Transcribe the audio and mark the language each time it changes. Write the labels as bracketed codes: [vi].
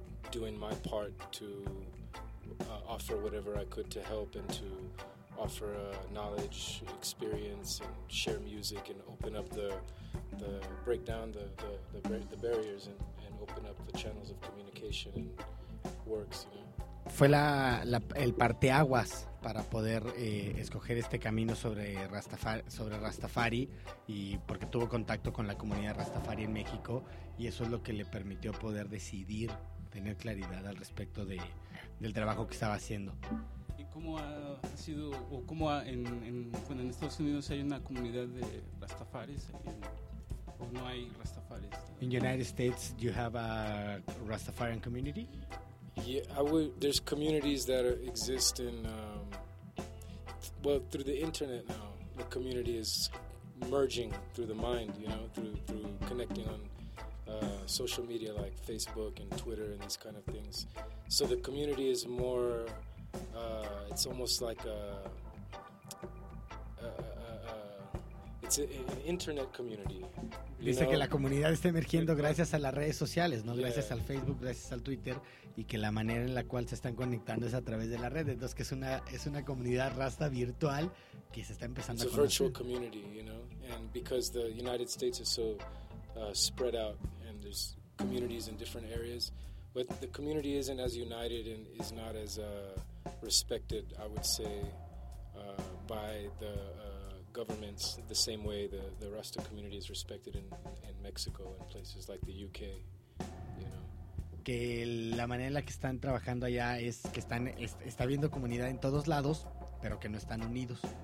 [en] doing my part to offer whatever I could to help and to offer knowledge, experience, and share music and open up the break down the barriers and open up the channels of communication and works, you know. [es] Fue el parteaguas para poder escoger este camino sobre Rastafari y porque tuvo contacto con la comunidad Rastafari en México y eso es lo que le permitió poder decidir, tener claridad al respecto del trabajo que estaba haciendo. ¿Y cómo ha sido, o cómo ha, en Estados Unidos hay una comunidad de Rastafaris o no hay Rastafaris? [en] In United States, you have a Rastafarian community? Yeah, there's communities that exist in, through the internet now. The community is merging through the mind, you know, through connecting on social media like Facebook and Twitter and these kind of things. So the community is more, it's almost like an internet community. [es] Dice que la comunidad está emergiendo gracias a las redes sociales, ¿no? Gracias al Facebook, gracias al Twitter, y que la manera en la cual se están conectando es a través de la red. Entonces, que es una comunidad rasta virtual que se está empezando a conocer. [en] It's a virtual community, you know, and because the United States is so spread out and there's communities in different areas, but the community isn't as united and is not as respected, I would say, by the governments the same way the Rasta community is respected in Mexico and places like the UK, you know. [es] Que la manera en la que están trabajando allá es que está viendo comunidad en todos lados, pero que no están unidos.